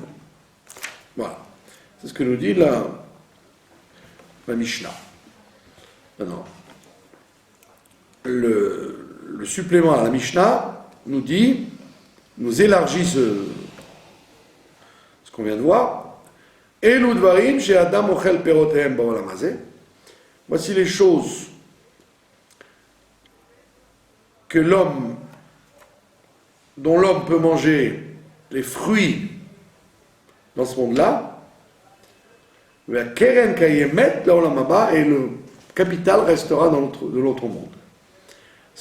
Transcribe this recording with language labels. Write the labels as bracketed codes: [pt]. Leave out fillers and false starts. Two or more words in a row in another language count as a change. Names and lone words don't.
[fr] Voilà. C'est ce que nous dit la Mishnah. Maintenant, le supplément à la Mishnah nous élargit ce qu'on vient de voir. [he] אלו דברים שאדם אוכל פירותיהם בעולם הזה. [fr] Voici les choses dont l'homme peut manger les fruits dans ce monde-là, et le capital restera de l'autre monde.